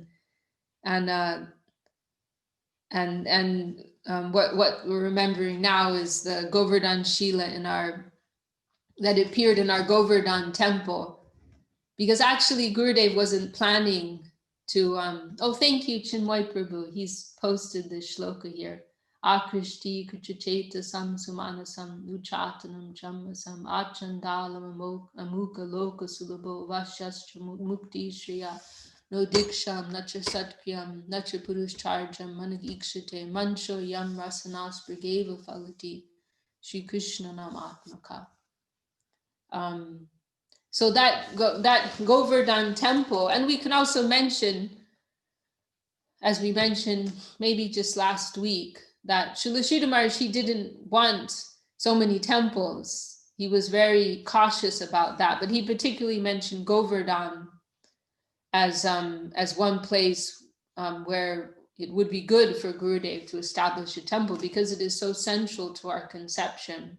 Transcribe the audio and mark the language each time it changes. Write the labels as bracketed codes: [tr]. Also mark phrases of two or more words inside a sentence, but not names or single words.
[en] and what we're remembering now is the Govardhan Shila that appeared in our Govardhan temple, because actually Gurudev wasn't planning to, thank you, Chinmoy Prabhu. He's posted this shloka here. [sa] Akrishti kuchacheta sam sumanasam uchatanam chammasam achandalam amuka loka sulabho vasyastra mukti shriya no diksham nacha satkryam nacha puruscharjam managikshate mancho yam rasanas brigeva falati Shri Krishna nam atmaka. [en] So that Govardhan temple, and we can also mention, as we mentioned maybe just last week, that Srila Sridhar Maharaj, he didn't want so many temples. He was very cautious about that, but he particularly mentioned Govardhan as one place where it would be good for Gurudev to establish a temple, because it is so central to our conception.